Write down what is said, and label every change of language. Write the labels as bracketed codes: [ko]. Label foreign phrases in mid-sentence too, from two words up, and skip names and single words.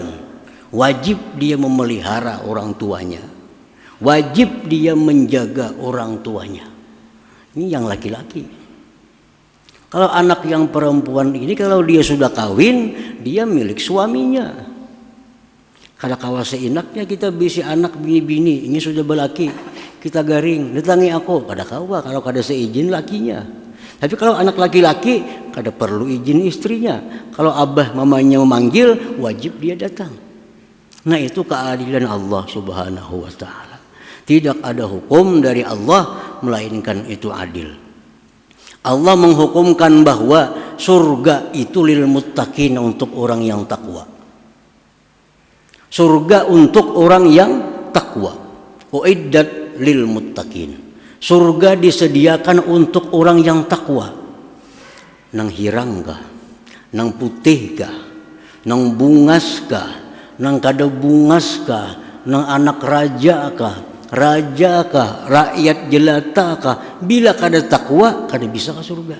[id] Wajib dia memelihara orang tuanya. Wajib dia menjaga orang tuanya. Ini yang laki-laki. Kalau anak yang perempuan ini, kalau dia sudah kawin, dia milik suaminya. [bjn] Kada kawa seenaknya kita bisi anak bini-bini, ini sudah belaki, kita garing, datangi aku. Kada kawa kalau kada seizin lakinya. [id] Tapi kalau anak laki-laki, [bjn] kada perlu izin istrinya. [id] Kalau abah mamanya memanggil, wajib dia datang. Nah, itu keadilan Allah [ar] Subhanahu wa taala. [id] Tidak ada hukum dari Allah melainkan itu adil. Allah menghukumkan bahwa surga itu [ar] lil muttaqin, [id] untuk orang yang takwa. Surga untuk orang yang takwa. [ar] Uiddat lil muttaqin. [id] Surga disediakan untuk orang yang takwa. [bjn] Nang hirang kah? Nang putih kah? Nang bungas kah? Nang kada bungas kah? Nang anak raja kah? Raja kah, rakyat jelata kah, bila kada takwa kada bisa ke surga.